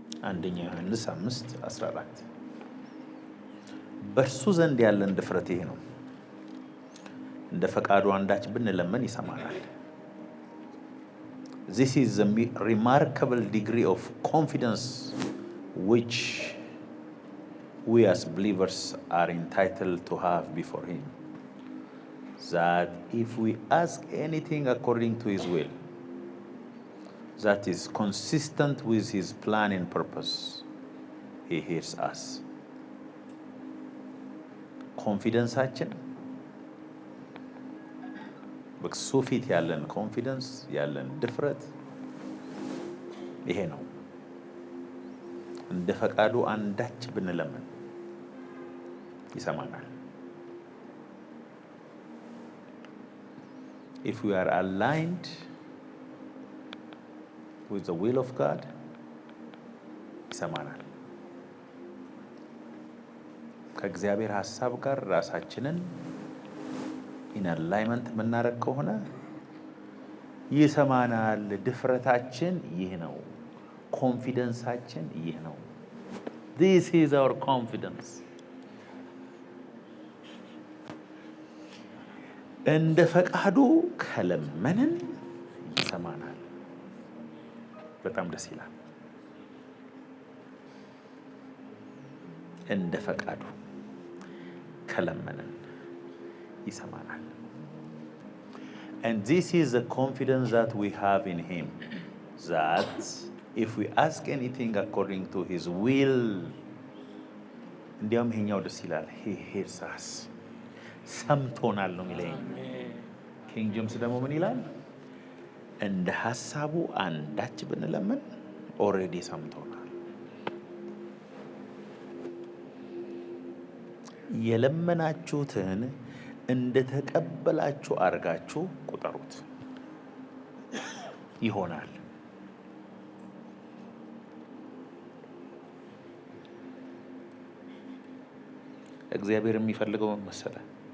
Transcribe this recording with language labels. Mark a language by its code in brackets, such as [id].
[am] አንደኛ ዮሐንስ 5:14 በእርሱ ዘንድ ያለን ድፍረት ይሄ ነው፣ እንደ ፈቃዱ አንዳች ብንለምን ይሰማናል። [en] This is a remarkable degree of confidence which we as believers are entitled to have before Him. That if we ask anything according to His will, that is consistent with His plan and purpose, He hears us. [am] ኮንፊደንሳችን በሱ ፊት ያለን ኮንፊደንስ ያለን ድፍረት ይሄ ነው። እንደ ፈቃዱ አንዳች ብንለምን ይሰማናል። [en] If we are aligned with the will of God, [am] ይሰማናል። ከእግዚአብሔር ሐሳብ ጋር ራሳችንን [en] in alignment [am] የምናደርግ ከሆነ ይሰማናል። ድፍረታችን ይህ ነው። [en] ኮንፊደንሳችን ይህ ነው። This is our confidence. [am] እንደ ፈቃዱ ከለመንን ይሰማናል። [en] በጣም ደስ ይላል። እንደ ፈቃዱ ከለመንን ይሰማናል። And this is the confidence that we have in Him, that if we ask anything according to His will, [am] እንዲያውም ይሄኛው ደስ ይላል። [en] He hears us. [am] ሰምቶናል ነው የሚለኝ። ኪንግ ጄምስ ደግሞ ምን ይላል? እንደ ሐሳቡ አንዳች ብንለምን ኦልሬዲ ሰምቶናል። የለመናችሁትን እንደተቀበላችሁ አድርጋችሁ ቁጠሩት፣ ይሆናል። እግዚአብሔር የሚፈልገው መሰለህ?